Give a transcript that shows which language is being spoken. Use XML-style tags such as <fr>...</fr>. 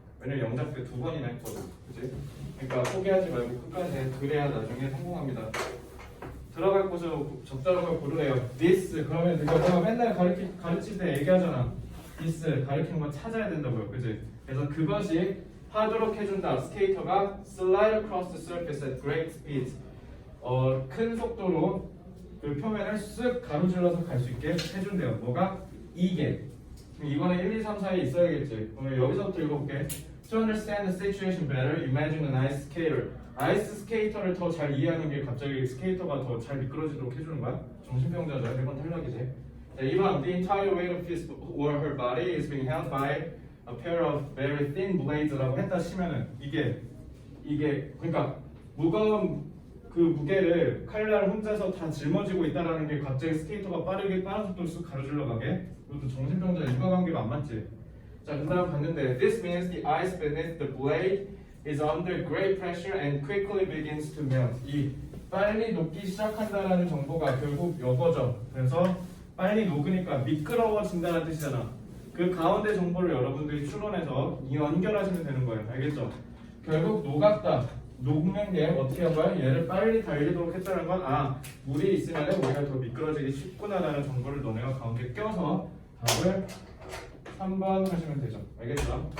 <ko>왜냐면 영작 때 2번이나 했거든. 그치? 그러니까 포기하지 말고 끝까지 해. 그래야 나중에 성공합니다. 들어갈 곳을 적절한 걸 고르래요. this 그러면 이거 내가 맨날 가르칠 때 얘기하잖아. this 가르치는 거 찾아야 된다고요. 그치? 그래서 그것이 하도록 해준다. 스케이터가</ko> <en>slide across the surface at great speed.</en> <ko>큰 속도로 그 표면을 쓱 가로질러서 갈 수 있게 해준대요. 뭐가? 이게. 이거는 1, 2, 3, 4에 있어야겠지. 오늘 여기서부터 읽어볼게.</ko> <en>To understand the situation better, imagine an ice skater.</en> <ko>아이스 스케이터를 더 잘 이해하는 게 갑자기 스케이터가 더 잘 미끄러지도록 해주는 거야? 정신병자죠. 이건 탈락이지. 자, 2번.</ko> <en>The entire weight of his or her body is being held by a pair of very thin blades</en> <ko>라고 했다 치면은 이게 그러니까 무거운 그 무게를 칼날 혼자서 다 짊어지고 있다라는 게 갑자기 스케이터가 빠른 속도로 쑥 가로질러 가게. 이것도 정신병자 인과관계가 안 맞지. 자, 그 다음 봤는데</ko> <en>This means the ice beneath the blade is under great pressure and quickly begins to melt.</en> <ko>이 빨리 녹기 시작한다라는 정보가 결국 요거죠. 그래서 빨리 녹으니까 미끄러워진다는 뜻이잖아. 그 가운데 정보를 여러분들이 추론해서 연결하시면 되는 거예요. 알겠죠? 결국 녹았다. 녹는 게 어떻게 한 거야? 얘를 빨리 달리도록 했다는 건 물이 있으면 우리가 더 미끄러지기 쉽구나라는 정보를 너네가 가운데 껴서 답을 3번 하시면 되죠. 알겠죠?</ko>